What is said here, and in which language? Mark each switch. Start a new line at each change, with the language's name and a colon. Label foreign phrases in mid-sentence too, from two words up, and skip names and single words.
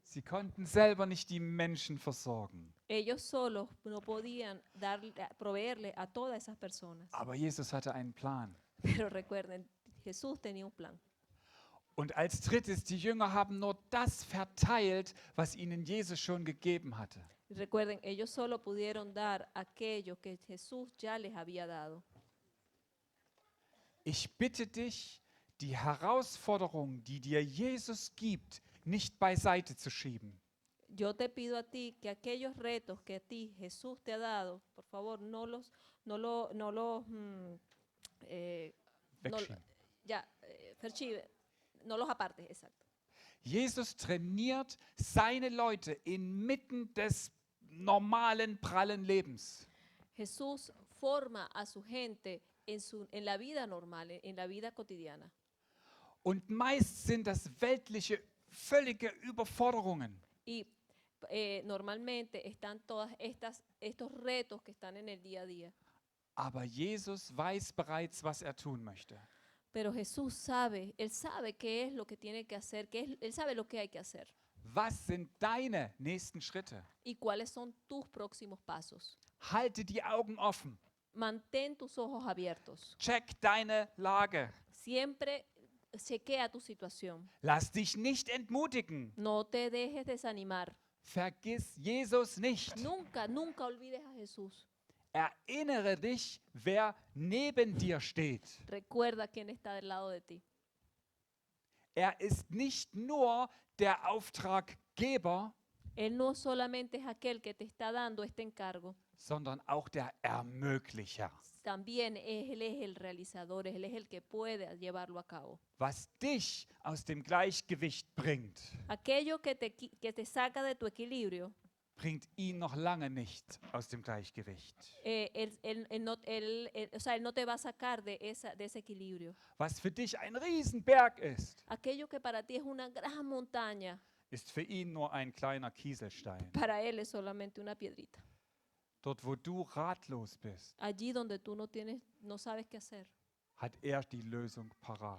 German: Sie konnten selber nicht die Menschen versorgen.
Spanish: Ellos solos no podían proveerle a todas esas personas.
German: Aber Jesus hatte einen Plan.
Spanish: Pero recuerden, Jesús tenía un plan.
German: Und als drittes, die Jünger haben nur das verteilt, was ihnen Jesus schon gegeben hatte.
Spanish: Recuerden, ellos solo pudieron dar aquello que Jesús ya les había dado.
German: Ich bitte dich, die Herausforderung, die dir Jesus gibt, nicht beiseite zu schieben.
Spanish: Yo te pido a ti que aquellos retos que a ti Jesús te ha dado, por favor, no los Wegschieben. no los apartes, exacto.
German: Jesus trainiert seine Leute inmitten des normalen, prallen Lebens.
Spanish: Jesús transforma a su gente en la vida normal, en la vida cotidiana.
German: Und meist sind das weltliche, völlige Überforderungen.
Spanish: Y normalmente están estos retos que están en el día a día.
German: Aber Jesus weiß bereits, was er tun möchte.
Spanish: Pero Jesús sabe, Él sabe qué es lo que tiene que hacer, Él sabe lo que hay que hacer
German: Was sind deine nächsten Schritte?
Spanish: y cuáles son tus próximos pasos.
German: Halte die Augen offen.
Spanish: Mantén tus ojos abiertos.
German: Check deine Lage.
Spanish: Siempre chequea tu situación.
German: Lass dich nicht entmutigen.
Spanish: No te dejes desanimar.
German: Vergiss Jesus nicht.
Spanish: Nunca, nunca olvides a Jesús.
German: Erinnere dich, wer neben dir steht.
Spanish: Recuerda quién está del lado de ti.
German: Er ist nicht nur der Auftraggeber,
Spanish: Él no solamente es aquel que te está dando este encargo,
German: sondern auch der Ermöglicher.
Spanish: también Él es el realizador, Él es el que puede llevarlo a cabo.
German: Was dich aus dem Gleichgewicht bringt,
Spanish: Aquello que que te saca de tu equilibrio,
German: bringt ihn noch lange nicht aus dem Gleichgewicht.
Spanish: o sea, él no te va a sacar de ese equilibrio.
German: Was für dich ein Riesenberg ist,
Spanish: Aquello que para ti es una gran montaña,
German: ist für ihn nur ein kleiner Kieselstein.
Spanish: para Él es solamente una piedrita.
German: Dort, wo du ratlos bist,
Spanish: Allí donde tú no sabes qué hacer,
German: hat er die Lösung parat.